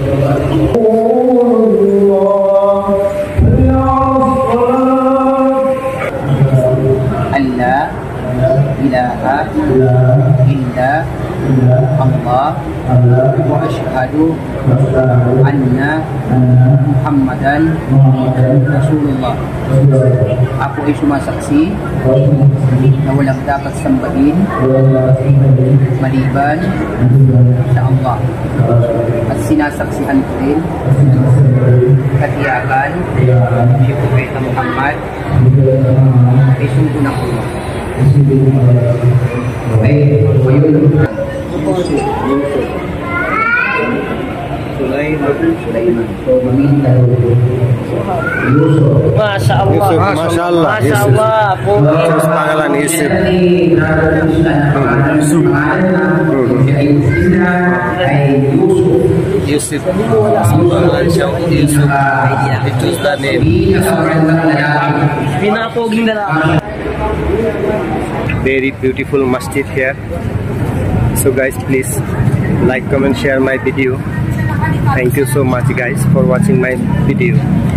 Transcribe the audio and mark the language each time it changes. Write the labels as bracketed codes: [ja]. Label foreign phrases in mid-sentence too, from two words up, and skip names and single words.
[ar] لا إله إلا الله وأشهد أن محمدا Rasulullah. [tl] Ako ay sumasaksi na walang dapat sambahin maliban sa Allah at sinasaksihan ko rin katiyakan si Propeta Muhammad ay sugo ng Allah. [ar] ما شاء الله. Yusuf, ما شاء الله. ما شاء الله. [tl] Terus pangalan Yusuf. Yusuf. Pangalan siya Yusuf. [en] It was the name. [tl] Pinapoging na lang. [en] Very beautiful masjid here. So guys, please like, comment, share my video. Thank you so much guys for watching my video.